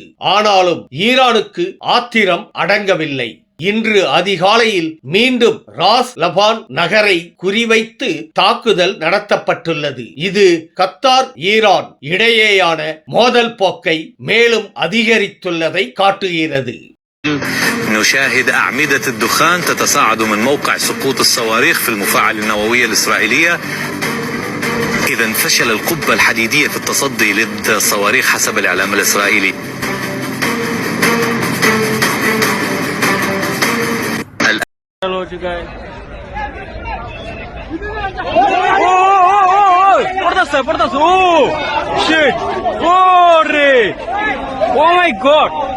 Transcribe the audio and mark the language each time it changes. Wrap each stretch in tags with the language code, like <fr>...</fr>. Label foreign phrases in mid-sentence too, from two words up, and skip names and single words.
<ta>ஆனாலும் ஈரானுக்கு ஆத்திரம் அடங்கவில்லை. இன்று அதிகாலையில் மீண்டும் ராஸ் லபான் நகரை குறிவைத்து தாக்குதல் நடத்தப்பட்டுள்ளது. இது கத்தார் ஈரான் இடையேயான மோதல் போக்கை மேலும் அதிகரித்துள்ளதை காட்டுகிறது.</ta> <ar>نشاهد أعمدة الدخان تتصاعد من موقع سقوط الصواريخ في المفاعل النووي الإسرائيلية. إذا فشل القبة الحديدية في التصدي للصواريخ حسب الإعلام الإسرائيلي.</ar> <hi>हो चुका है. पड़ता</hi> <en>oh shit</en> <hi>ओ रे</hi> <en>oh my god.</en>